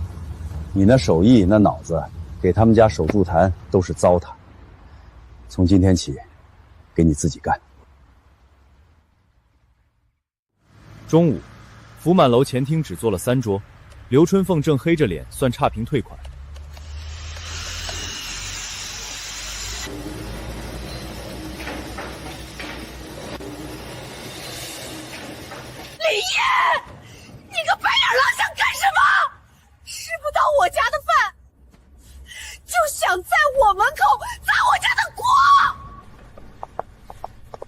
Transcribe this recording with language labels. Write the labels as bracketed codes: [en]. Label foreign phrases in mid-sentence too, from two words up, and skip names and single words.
[zh] 你那手藝那腦子，給他們家守住壇都是糟蹋。從今天起，給你自己幹。中午，福滿樓前廳只坐了3桌，劉春鳳正黑着臉算差評退款。林烨，你个白眼狼想干什么？吃不到我家的饭，就想在我门口砸我家的锅！